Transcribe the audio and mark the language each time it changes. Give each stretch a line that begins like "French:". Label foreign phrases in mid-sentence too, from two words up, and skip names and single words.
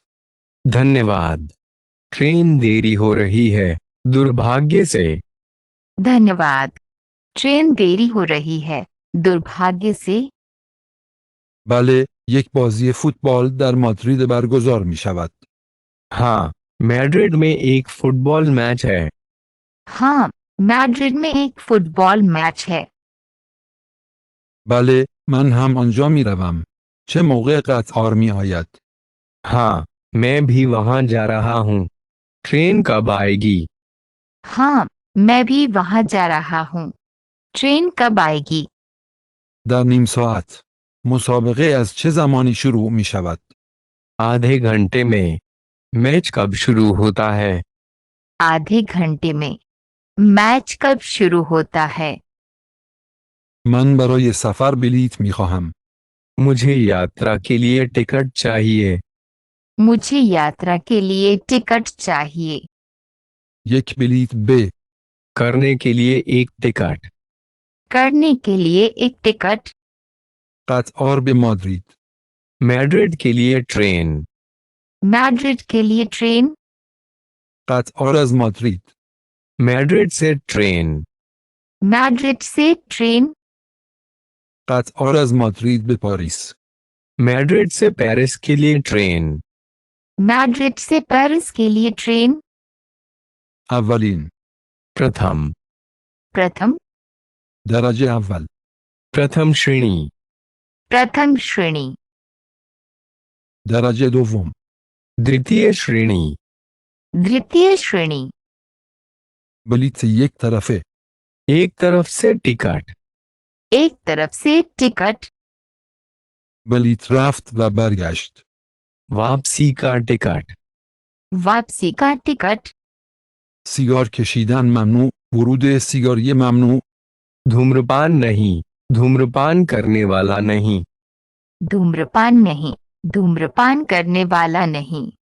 Hindi: धन्यवाद. ट्रेन देरी हो रही है, दुर्भाग्य से. धन्यवाद. ट्रेन देरी हो रही है, दुर्भाग्य से.
Persian: بله، یک بازی فوتبال در مادرید برگزار می شود.
Hindi: हाँ, मैड्रिड में एक फुटबॉल मैच है. हाँ, मैड्रिड में एक फुटबॉल मैच है.
Persian: بله، من هم آنجا می روم. چه موقع قطار می آید؟
Hindi: हाँ, मैं भी वहाँ जा रहा हूँ. ट्रेन कब आएगी? हाँ, मैं भी वहाँ जा रहा हूँ. ट्रेन कब आएगी?
Persian: در نیم ساعت. مسابقه از چه زمانی شروع می شود؟
Hindi: आधे घंटे में. मैच कब शुरू होता है? आधे घंटे में. मैच कब शुरू होता है?
Persian: من برای سفر بلیط می خواهم.
Hindi: मुझे यात्रा के लिए टिकट चाहिए. मुझे यात्रा के लिए टिकट चाहिए.
Persian: یک بلیط ب.
Hindi: करने के लिए एक टिकट. करने के लिए एक टिकट.
Persian: قطار به مادرید.
Hindi: मैड्रिड के लिए ट्रेन. मैड्रिड के लिए ट्रेन.
Persian: قطار از مادرید.
Hindi: मैड्रिड से ट्रेन. मैड्रिड से ट्रेन.
Persian: قطار از مادرید به پاریس.
Hindi: मैड्रिड से पेरिस के लिए ट्रेन। मैड्रिड से पेरिस के लिए ट्रेन।
Persian: اولین
Hindi: प्रथम। प्रथम।
Persian: درجه اول
Hindi: प्रथम श्रेणी। प्रथम श्रेणी।
Persian: درجه دوم
Hindi: द्वितीय श्रेणी। द्वितीय श्रेणी।
Persian: بلیت یک طرفه
Hindi: एक तरफ से टिकट। एक तरफ से टिकट।
Persian: بلیت رفت و برگشت
Hindi: वापसी का टिकट। वापसी का टिकट।
Persian: سیگار کشیدن ممنوع ورود سیگاری ممنوع
Hindi: धूम्रपान नहीं, धूम्रपान करने वाला नहीं। धूम्रपान नहीं, धूम्रपान करने वाला नहीं।